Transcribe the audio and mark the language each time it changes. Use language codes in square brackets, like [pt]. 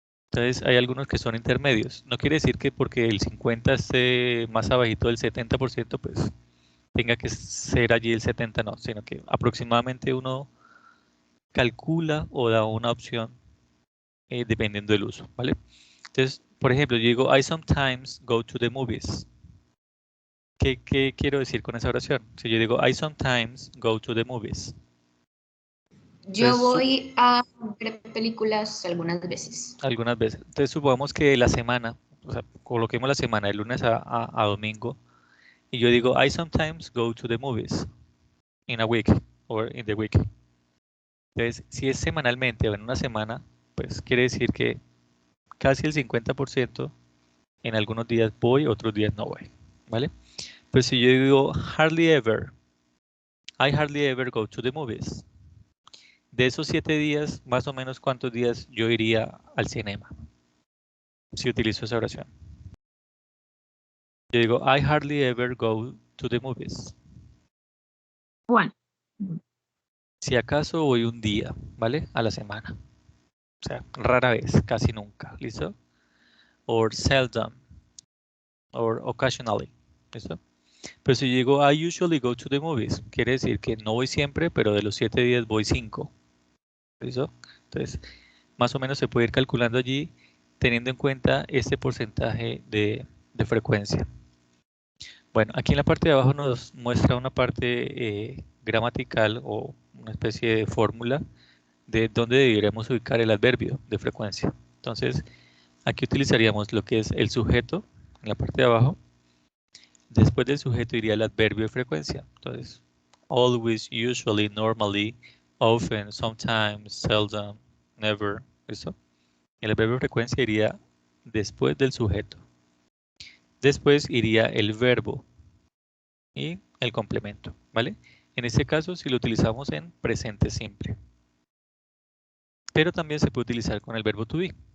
[es] Entonces hay algunos que son intermedios. No quiere decir que porque el 50 esté más abajito del 70%, pues tenga que ser allí el 70, no, sino que aproximadamente uno calcula o da una opción dependiendo del uso, ¿vale? Entonces, por ejemplo, yo digo, [en] I sometimes go to the movies. [es] ¿Qué quiero decir con esa oración? Si yo digo, [en] I sometimes go to the movies. [es] Yo Entonces, voy a ver películas algunas veces. algunas veces. Entonces, supongamos que la semana, o sea, coloquemos la semana de lunes a domingo, y yo digo, [en] I sometimes go to the movies in a week or in the week. [es] Entonces, si es semanalmente o en una semana, pues quiere decir que casi el 50% en algunos días voy, otros días no voy, ¿vale? Pues si yo digo [en] hardly ever, I hardly ever go to the movies. [es] De esos 7 días, más o menos cuántos días yo iría al cinema, si utilizo esa oración. Yo digo, [en] I hardly ever go to the movies. One. [es] Si acaso voy un día, ¿vale? A la semana. O sea, rara vez, casi nunca, ¿listo? [en] Or seldom, or occasionally, ¿listo? [es] Pero si yo digo, [en] I usually go to the movies, [es] quiere decir que no voy siempre, pero de los 7 días voy 5, ¿listo? Entonces, más o menos se puede ir calculando allí teniendo en cuenta este porcentaje de frecuencia. Bueno, aquí en la parte de abajo nos muestra una parte gramatical o una especie de fórmula de dónde deberíamos ubicar el adverbio de frecuencia. Entonces, aquí utilizaríamos lo que es el sujeto en la parte de abajo. Después del sujeto iría el adverbio de frecuencia. [en] Entonces, always, usually, normally, often, sometimes, seldom, never. [es] ¿Listo? El adverbio de frecuencia iría después del sujeto. Después iría el verbo y el complemento, ¿vale? En este caso, si lo utilizamos en presente simple. Pero también se puede utilizar con el verbo to be.